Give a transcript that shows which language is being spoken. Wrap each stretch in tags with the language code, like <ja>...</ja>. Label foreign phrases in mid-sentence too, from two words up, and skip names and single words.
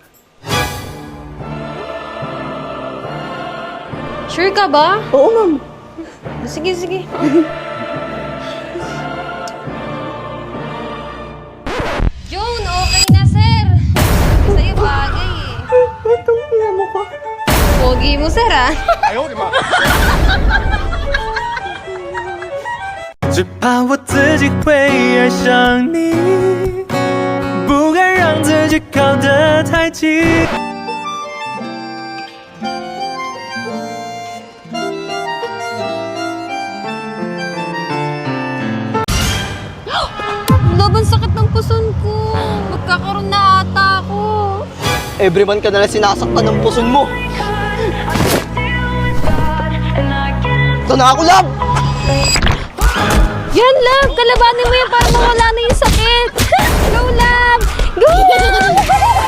<tl>Sure ka ba? Oo, ma'am. Sige, sige. June, okay na, sir. Sa'yo bagay eh. Itong pinamo ko. Pogi mo, sir, ah.</tl> <zh>只怕我自己会爱上你，不敢让自己靠得太近。</zh> <tl>Laban sakit ng puson ko. Magkakaroon na ata ako.</tl> <en>Every month</en> <tl>ka nalang sinasaktan ng puson mo. Ito na ako, Lab! Yan, love. Kalabanin mo yan para mawala na yung sakit.</tl> <en>Go, love. Go!</en>